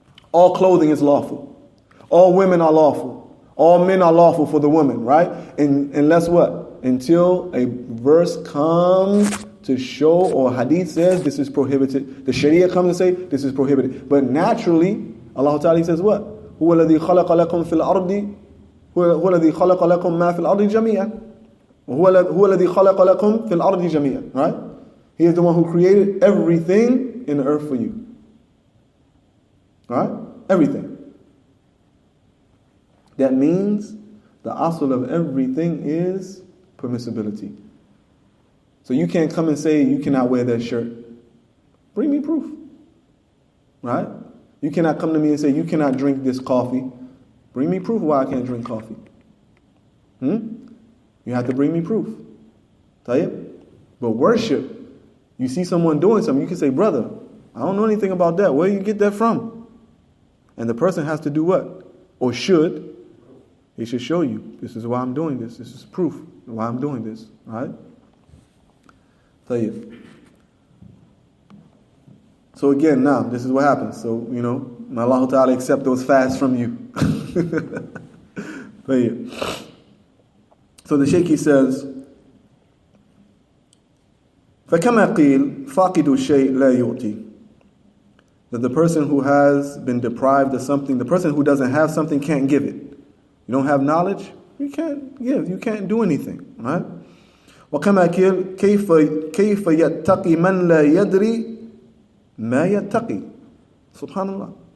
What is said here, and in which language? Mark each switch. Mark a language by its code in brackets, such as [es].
[en] All clothing is lawful. All women are lawful. All men are lawful for the women, right? And unless what? Until a verse comes to show, or hadith says this is prohibited. The Sharia comes and say this is prohibited. But naturally, Allah Ta'ala says what? [ar] هو الذي خلق لكم في الأرض هو الذي خلق لكم ما في الأرض جميعا. هو الذي خلق لكم في الأرض جميعا. [en] Right? He is the one who created everything in the earth for you. Right? Everything. That means the asl of everything is permissibility. So you can't come and say you cannot wear that shirt. Bring me proof. Right? You cannot come to me and say you cannot drink this coffee. Bring me proof why I can't drink coffee. You have to bring me proof. Tayyib? But worship, you see someone doing something, you can say, brother, I don't know anything about that. Where do you get that from? And the person has to do what? Or should. He should show you. This is why I'm doing this. This is proof why I'm doing this. Right? Tayyib. So again, now, this is what happens. So, may Allah Ta'ala accept those fasts from you. Tayyib. So the Shaykh says, [ar] فَكَمَا قِيلْ فَاقِدُ الشَّيْء لَا يُؤْتِي. [en] that the person who has been deprived of something, the person who doesn't have something can't give it. You don't have knowledge, you can't give, you can't do anything, right? [ar] وَكَمَا كَيْفَ يَتَّقِي مَنْ لَا يَدْرِي مَا يَتَّقِي. Subhanallah.